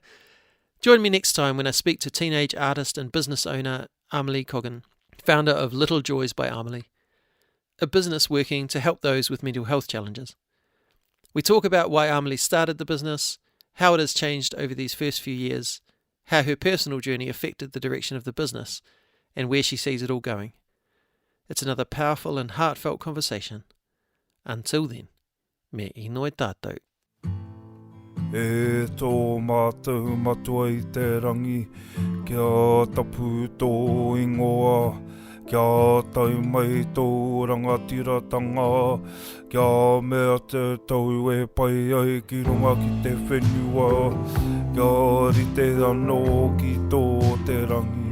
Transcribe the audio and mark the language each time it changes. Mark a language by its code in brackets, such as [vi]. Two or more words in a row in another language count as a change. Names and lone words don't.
[en] Join me next time when I speak to teenage artist and business owner Amelie Coggin, founder of Little Joys by Amelie, a business working to help those with mental health challenges. We talk about why Amelie started the business, how it has changed over these first few years, how her personal journey affected the direction of the business, and where she sees it all going. It's another powerful and heartfelt conversation. Until then, [mi] me inoi tātou. E tō mātou matua I te rangi, kia tapu tō ingoa, kia tau mai tō rangatiratanga, kia mea te tau e pai ai ki runga ki te whenua, kia rite anō ki tō te rangi.